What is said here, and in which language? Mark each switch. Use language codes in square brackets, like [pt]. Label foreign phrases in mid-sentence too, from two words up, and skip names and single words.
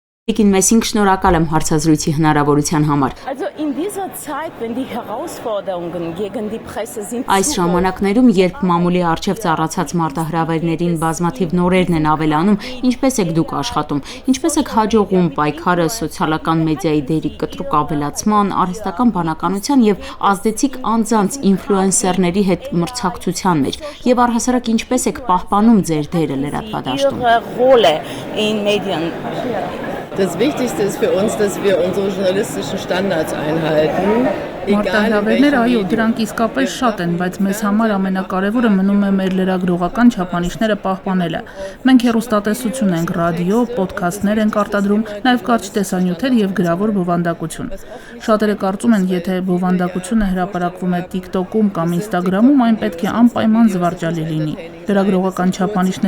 [hy] Տիկին Մեսին շնորհակալ եմ հարցազրույցի հնարավորության համար։ Այս ժամանակներում, երբ մամուլի առջև ծառացած մարտահրավերներին բազմաթիվ նորերն են ավելանում, ինչպես եք դուք աշխատում, ինչպես եք հաջողում պայքարը սոցիալական մեդիայի դերի կտրուկ ավելացման, արհեստական բանականության եւ ազդեցիկ անձանց ինֆլուենսերների հետ մրցակցության մեջ, եւ առհասարակ ինչպես եք պահպանում ձեր դերը լրատվադաշտում։ [de] Das Wichtigste ist für uns, dass wir unsere journalistischen Standards einhalten. [hy] Մարտահրավերները այո, դրանք իսկապես շատ են, բայց մեզ համար ամենակարևորը մնում է մեր լրագրողական չափանիշները պահպանելը։ Մենք հեռուստատեսություն ենք, ռադիո, պոդքասթներ ենք արտադրում, նաև կարճ տեսանյութեր եւ գրավոր բովանդակություն։ Շատերը կարծում են, եթե բովանդակությունը հրապարակվում է TikTok-ում կամ Instagram-ում, այն պետք է անպայման զվարճալի լինի։ Լրագրողական չափանիշները